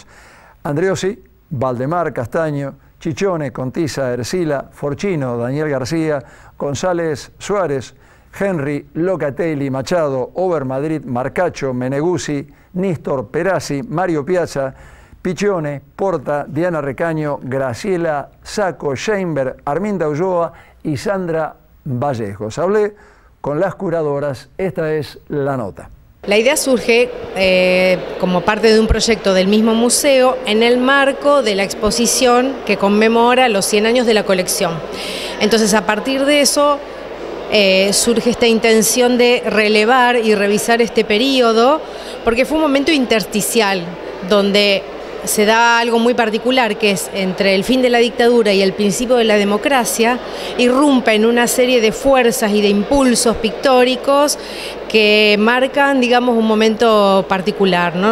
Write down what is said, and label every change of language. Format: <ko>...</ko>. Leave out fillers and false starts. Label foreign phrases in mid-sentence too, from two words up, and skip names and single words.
<es>Andreossi, Valdemar Castaño, Chichone, Contiza, Ercila, Forchino, Daniel García, González Suárez, Henry, Locatelli, Machado, Over Madrid, Marcacho, Meneguzzi, Nístor Perazzi, Mario Piazza, Piccione, Porta, Diana Recaño, Graciela Sacco, Sheinberg, Arminda Ulloa y Sandra Vallejos. Hablé con las curadoras, esta es la nota. La idea surge como parte de un proyecto del mismo museo en el marco de la exposición que conmemora los 100 años de la colección. Entonces, a partir de eso surge esta intención de relevar y revisar este periodo, porque fue un momento intersticial donde se da algo muy particular, que es entre el fin de la dictadura y el principio de la democracia, irrumpen una serie de fuerzas y de impulsos pictóricos que marcan, digamos, un momento particular, ¿no?</es>